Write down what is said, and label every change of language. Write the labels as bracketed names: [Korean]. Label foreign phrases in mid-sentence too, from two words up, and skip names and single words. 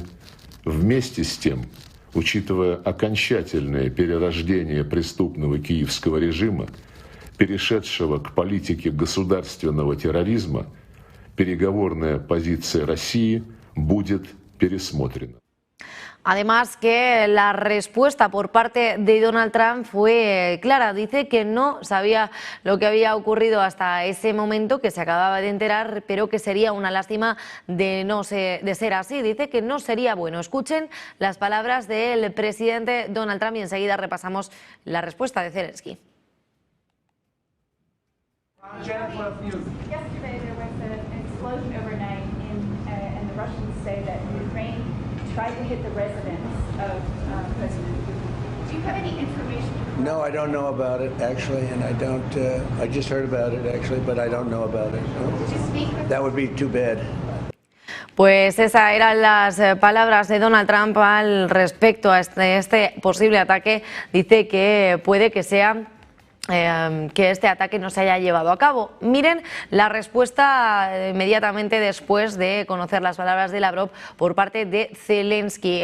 [Russian] Вместе с тем, учитывая окончательное перерождение преступного киевского режима, перешедшего к политике государственного терроризма, переговорная позиция России будет пересмотрена. [Spanish] Además que la respuesta por parte de Donald Trump fue clara. Dice que no sabía lo que había ocurrido hasta ese momento, que se acababa de enterar, pero que sería una lástima de ser así. Dice que no sería bueno. Escuchen las palabras del presidente Donald Trump y enseguida repasamos la respuesta de Zelensky. [English] Yesterday there was an explosion overnight and the Russians say that Ukraine tried to hit the residence of President Putin. Do you have any information? No, I don't know about it actually, and I don't. I just heard about it actually, but I don't know about it. No. Did you speak with That would be too bad. [Spanish] Pues esas eran las palabras de Donald Trump al respecto a este posible ataque. Dice que puede que sea que este ataque no se haya llevado a cabo. Miren la respuesta inmediatamente después de conocer las palabras de Lavrov por parte de Zelensky.